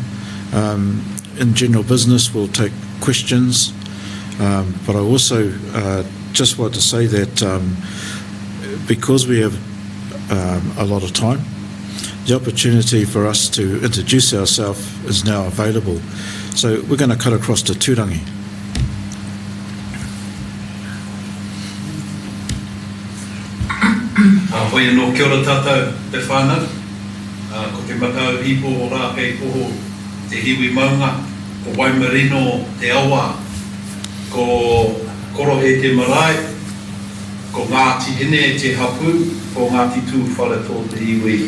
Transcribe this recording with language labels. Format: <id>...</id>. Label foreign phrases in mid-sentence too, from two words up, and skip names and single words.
<en>In general business, we'll take questions, but I also just want to say that because we have a lot of time, the opportunity for us to introduce ourselves is now available. So we're going to cut across to Tūrangi.</en> <mi>Hoi anō, kia ora tātou te whānau. Ko te matau hipo o rā kei poho te hiwi maunga, ko Waimarino te awa, ko Korohe te marae, ko Ngāti Ine te hapu, ko Ngāti Tū Wharatō te iwi.</mi>